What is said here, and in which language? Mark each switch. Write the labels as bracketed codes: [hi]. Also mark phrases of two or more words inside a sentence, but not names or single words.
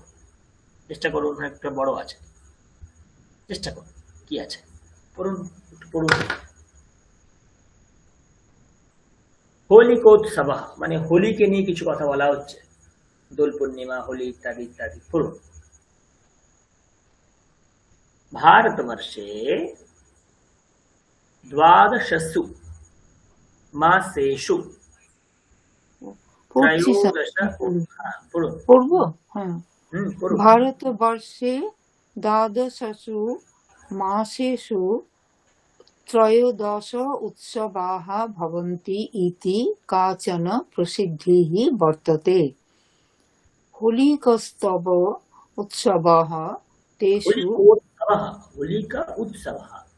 [bn] চেষ্টা করুন, একটা বড় আছে, চেষ্টা করুন কি আছে পড়ুন, একটু পড়ুন। হোলিকোৎসব মানে হোলিকে নিয়ে কিছু কথা বলা হচ্ছে, দোল পূর্ণিমা, হোলি ইত্যাদি ইত্যাদি। পড়ুন। [sa] भारतवर्षे द्वादशसु मासेषु [bn] পড়ছি স্যার। त्रयोदश পড়ুন। পড়বো? হ্যাঁ। পড়ুন। [sa] भारतवर्षे द्वादशसु मासेषु त्रयोदश उत्सवाः भवन्ति इति काचन प्रसिद्धिः वर्तते। होलिकोत्सव उत्सवः तेषु होलिका उत्सवः